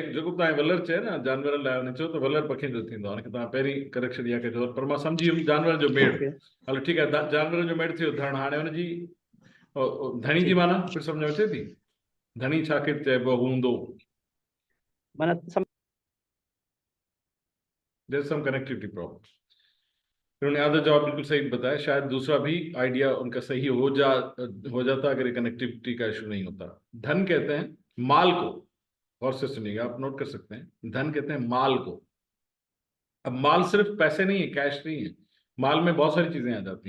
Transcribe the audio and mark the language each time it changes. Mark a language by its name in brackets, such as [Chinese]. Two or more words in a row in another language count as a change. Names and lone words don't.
[Sindhi] जेको बि तव्हांखे वलर चए न जानवरनि लाइ उन चयो त वलर पखियुनि जो थींदो आहे। उनखे तव्हां पहिरीं करेक्शन इहा कजो, पर मां सम्झी वियुमि जानवरनि जो मेड़। हलो ठीकु आहे, जानवरनि जो मेड़ थियो धण। हाणे हुनजी धणी जी माना फिर सम्झ में अचे थी? धणी छाखे चइबो हूंदो? माना [English] There is some connectivity problem. [Hindi] उन्होंने आधा जवाब बिल्कुल सही बताया, शायद दूसरा भी आइडिया उनका सही हो जाता अगर ये कनेक्टिविटी का इशू नहीं होता। धन कहते हैं माल को, और से सुनिएगा, आप नोट कर सकते हैं, धन कहते हैं माल को। अब माल सिर्फ पैसे नहीं है, कैश नहीं है, माल में बहुत सारी चीजें आ जाती हैं।